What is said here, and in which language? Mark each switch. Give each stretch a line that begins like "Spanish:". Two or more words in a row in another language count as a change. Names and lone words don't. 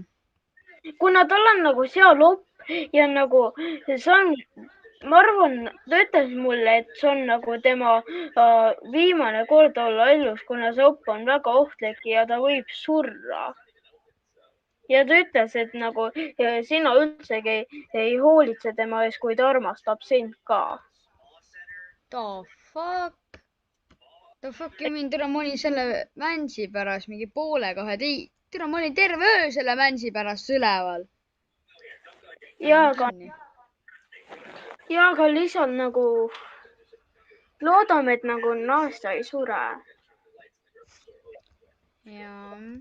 Estonian: kuna tal on nagu seal op ja nagu see on, ma arvan, ta ütles mulle, et see on nagu tema viimane kord olla elus, kuna see op on väga ohtlik ja ta võib surra. ja ta ütles, et nagu sina üldsegi ei hoolitse tema ees, kui ta armastab sind ka.
English: The fuck? The fuck you mean,
Estonian: tere, ma olin selle Mansi pärast mingi poole kahe tere, ma olin terve öö selle Mansi pärast üleval. ja aga lihtsalt nagu loodame, et nagu Nastja ei sure. jaa.